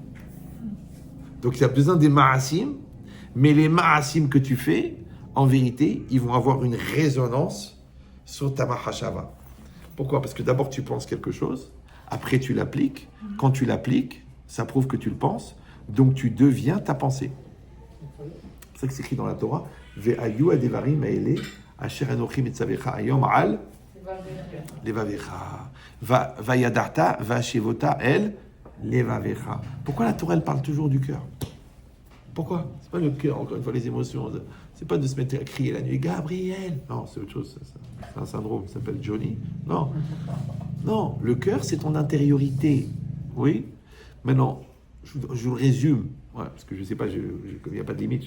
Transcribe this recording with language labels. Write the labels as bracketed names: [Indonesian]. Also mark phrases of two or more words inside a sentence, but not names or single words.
[French] Donc il y a besoin des ma'asim, mais les ma'asim que tu fais, en vérité, ils vont avoir une résonance sur ta mahashava. Pourquoi? Parce que d'abord tu penses quelque chose, après tu l'appliques. Quand tu l'appliques, ça prouve que tu le penses, donc tu deviens ta pensée. C'est ça que c'est écrit dans la Torah. [Hebrew] והיו הדברים האלה אשר אנכי מצוך היום על לבבך וידעת והשבות אל לבבך. [French] Pourquoi la Torah elle parle toujours du cœur? Pourquoi? C'est pas le cœur, encore une fois, les émotions. C'est pas de se mettre à crier la nuit, Gabriel. Non, c'est autre chose. C'est un syndrome, ça s'appelle Johnny. Non. Non, le cœur, c'est ton intériorité. Oui. Maintenant, je vous le résume. Ouais, parce que je sais pas, il n'y a pas de limite.